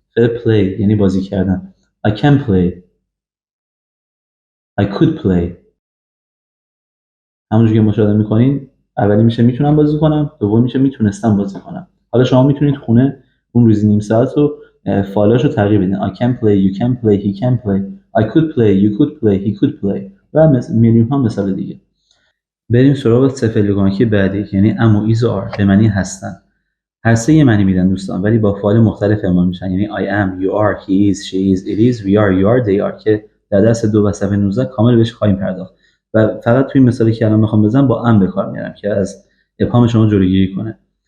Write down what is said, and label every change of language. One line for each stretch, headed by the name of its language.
Persian: فعل play یعنی بازی کردن.
English: I can play. I could play.
Persian: همونجوری که مشاهده میکنین اولی میشه میتونم بازی کنم، دوم میشه میتونستم بازی کنم. حالا شما میتونید خونه اون روزی نیم ساعت رو فعالاشو تغییر بدین.
English: I can play, you can play, he can play. I could play, you could play, he could play.
Persian: و میلیون ها مثال دیگه. بریم سراغ سه فعل کمکی بعدی، یعنی am و is و are به معنی هستن. هر سه یه معنی میدن دوستان ولی با فعال مختلف اعمال میشن، یعنی
English: I am, you are, he is, she is, it is, we are, you are, they are
Persian: که در درس 2 و صفحه 19 کامل بهش خواهیم پرداخت. و فقط توی مثالی که الان میخوام بزنم با am به کار میارم که از ابهام شما جلوگیری کنه.